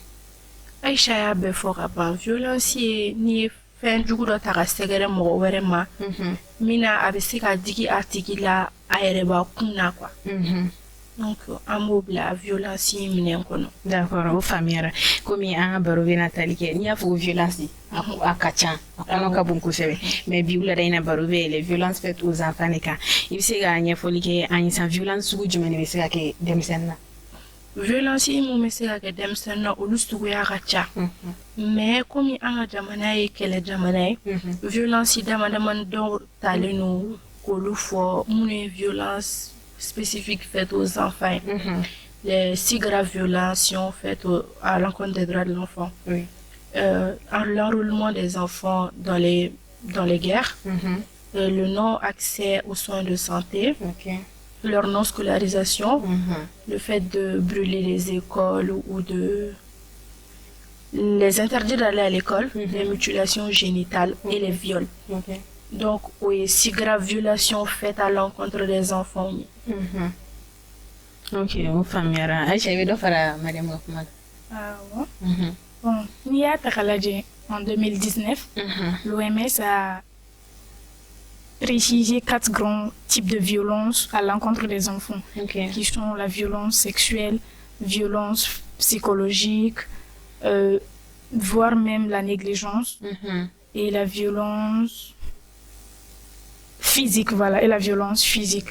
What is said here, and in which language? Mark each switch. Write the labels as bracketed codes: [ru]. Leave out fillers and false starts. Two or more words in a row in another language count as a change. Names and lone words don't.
[bm] Aïcha y'a bɛɛ fɔ ka ban violence ye n'i ye fɛn jugu dɔ ta ka sɛgɛrɛ mɔgɔ wɛrɛ ma min na a bɛ se ka digi a tigi la a yɛrɛ bakun na quoi. Donc an b'o bila violence minɛn kɔnɔ. D'accord o faamuyara komi an ka baro bɛna tali kɛ n'i y'a fɔ ko violence a ka ca a kɔnɔ ka bon kosɛbɛ mais bi wulada in na baro bɛ [fr] les violences faites aux enfants [bm] de kan i bɛ se ka ɲɛfɔli kɛ an ye san violence sugu jumɛn de bɛ se ka kɛ denmisɛnnin na. Violence mun bɛ se ka kɛ denmisɛnnin na olu suguya ka ca mais komi an ka jamana ye kɛlɛ jamana ye violence dama damani dɔw talen no k'olu fɔ minnu ye [fr] violence spécifique faite aux enfants les 6 graves violations faites à l'encontre des droits de l'enfant, l'enrôlement des enfants dans les guerres, le non-accès aux soins de santé, leur non-scolarisation, le fait de brûler les écoles ou de les interdire d'aller à l'école, les mutilations génitales et les viols. Donc, oui, 6 graves violations faites à l'encontre des enfants. [bm] Ok, on faamuyara. Aïcha, i bɛ dɔ fara Mariam ka kuma kan. [fr] Bon, [bm] n'i y'a ta k'a lajɛ [fr] en 2019, l'OMS a précisé 4 grands types de violences à l'encontre des enfants, qui sont la violence sexuelle, violence psychologique, voire même la négligence, et la violence physique, voilà, et la violence physique.